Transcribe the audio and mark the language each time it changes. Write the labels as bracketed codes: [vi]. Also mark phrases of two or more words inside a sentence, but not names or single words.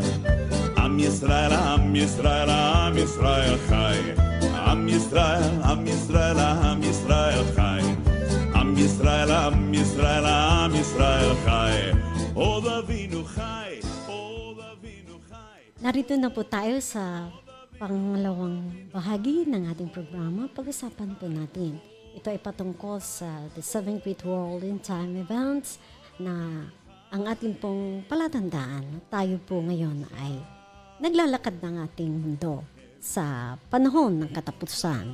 [he] עם ישראל ישראל, עם ישראל, עם ישראל חי. עם ישראל, עם ישראל, עם ישראל חי. עם ישראל, עם ישראל, עם ישראל חי. עוד אבינו חי, עוד אבינו חי. [tl] Narito na po tayo sa pangalawang bahagi ng ating programa. Pag-usapan po natin. Ito ay patungkol sa [en] the 7 Great World in Time Events [tl] na ang ating pong palatandaan. Tayo po ngayon ay naglalakad ng ating mundo sa panahon ng katapusan.